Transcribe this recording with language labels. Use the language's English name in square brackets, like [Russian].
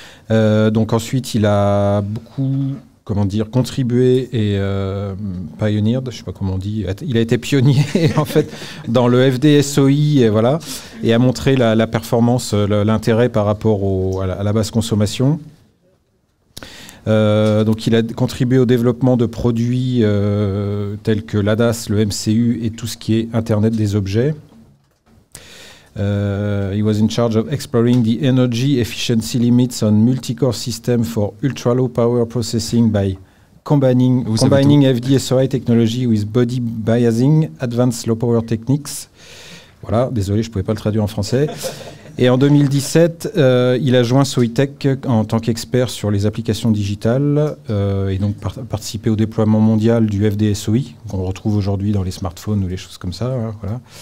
[French] Donc ensuite, il a beaucoup contribué et pioneered, je ne sais pas comment on dit, il a été pionnier en fait dans le FD-SOI et voilà, et a montré la performance, l'intérêt par rapport à la basse consommation. Donc il a contribué au développement de produits tels que l'ADAS, le MCU et tout ce qui est Internet des objets. [English] He was in charge of exploring the energy efficiency limits on multi-core system for ultra-low power processing by combining FD-SOI technology with body biasing, advanced low power techniques. [French] Voilà, désolé, je ne pouvais pas le traduire en français. Et en 2017, il a joint Soitec en tant qu'expert sur les applications digitales et donc participé au déploiement mondial du FD-SOI, qu'on retrouve aujourd'hui dans les smartphones ou les choses comme ça. Hein, voilà.